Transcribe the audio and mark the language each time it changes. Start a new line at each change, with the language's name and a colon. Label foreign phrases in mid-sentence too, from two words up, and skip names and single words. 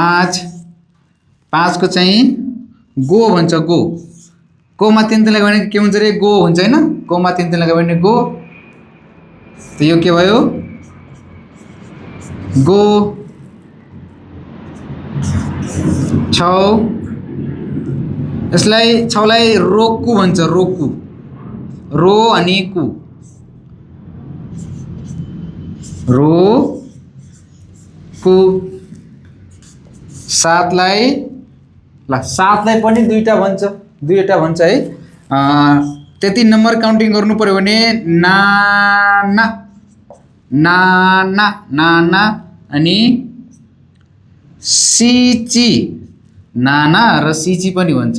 Nepali: 5 को चाहिँ गो भन्छ गो कोमा तीन लगायो भने के हुन्छ रे गो हुन्छ हैन कोमा तीन लगायो भने गो त यो के भयो गो। छौ यसलाई छौलाई रोकु भन्छ, रोकु, रो अनि कु, रो कु। सातलाई ल सातलाई पनि दुईटा भन्छ, दुईवटा भन्छ है। त्यति नम्बर काउन्टिङ गर्नु पर्यो भने नाना नाना नाना अनि सिची, नाना र सिची पनि भन्छ।